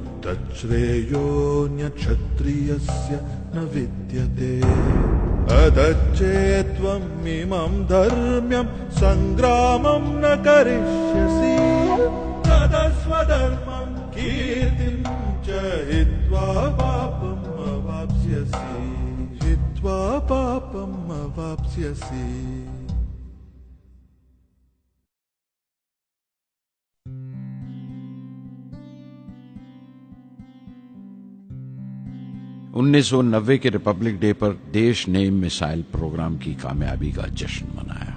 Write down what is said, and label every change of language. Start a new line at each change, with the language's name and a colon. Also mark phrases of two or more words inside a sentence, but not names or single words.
Sanskrit: युद्धश्रेयोऽन्यक्षत्रियस्य न विद्यते अधच्चेत्त्वम् इमं धर्म्यं सङ्ग्रामं न करिष्यसि तदस्वधर्मं कीर्तिं च हित्वा पापम् अवाप्स्यसि
Urdu: انیس سو 1990 کے
English: Republic Day
Urdu: پر دیش نے
English: missile program
Urdu: کی کامیابی کا جشن منایا۔